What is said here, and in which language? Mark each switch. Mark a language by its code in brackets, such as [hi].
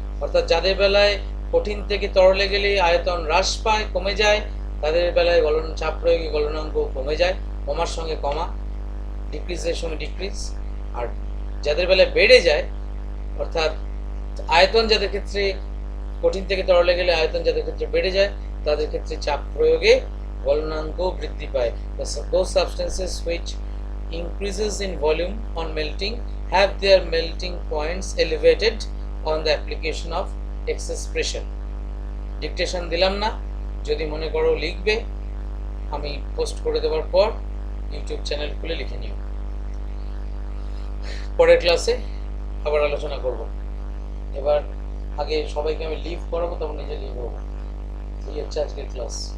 [bn] অর্থাৎ যাদের বেলায় কঠিন থেকে তরলে গেলে আয়তন হ্রাস পায়, কমে যায়, তাদের বেলায় চাপ প্রয়োগে গলনাঙ্ক কমে যায়, কমার সঙ্গে কমা, ডিক্রিজের সঙ্গে ডিক্রিজ। আর যাদের বেলায় বেড়ে যায়, অর্থাৎ আয়তন যাদের ক্ষেত্রে কঠিন থেকে তরলে গেলে আয়তন যাদের ক্ষেত্রে বেড়ে যায়, তাদের ক্ষেত্রে চাপ প্রয়োগে গলনাঙ্ক বৃদ্ধি পায়। [en] Those substances which increases in volume on melting have their melting points elevated on the application of excess pressure. [bn] Dictation দিলাম না, যদি মনে করো লিখবে, আমি পোস্ট করে দেওয়ার পর ইউটিউব চ্যানেল খুলে লিখে নিও। পরের ক্লাসে আবার আলোচনা করব। এবার আগে সবাইকে আমি লিভ করাবো, তখন নিজে লিভ হবো। এই হচ্ছে আজকের ক্লাস।